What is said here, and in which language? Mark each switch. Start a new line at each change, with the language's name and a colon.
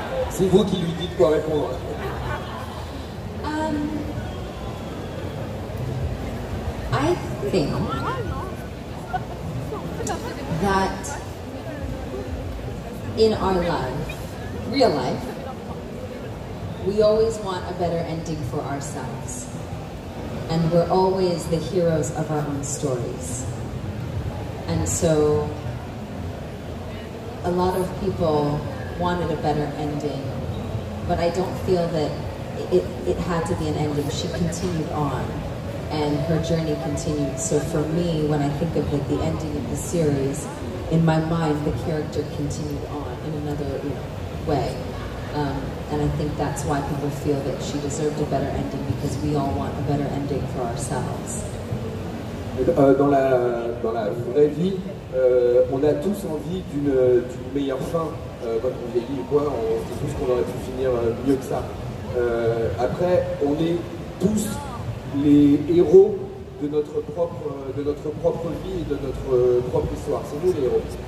French: C'est vous qui lui dites quoi répondre.
English: I think that in our life, real life, we always want a better ending for ourselves. And we're always the heroes of our own stories. And so a lot of people wanted a better ending, but I don't feel that it had to be an ending. She continued on, and her journey continued. So for me, when I think of like the ending of the series, in my mind, the character continued on in another way. And I think that's why people feel that she deserved a better ending, because we all want a better ending for ourselves.
French: Dans la vraie vie, on a tous envie d'une meilleure fin. Quand on vieillit ou quoi, on se dit tous qu'on aurait pu finir mieux que ça. Après, on est tous les héros de notre propre vie et de notre propre histoire. C'est nous les héros.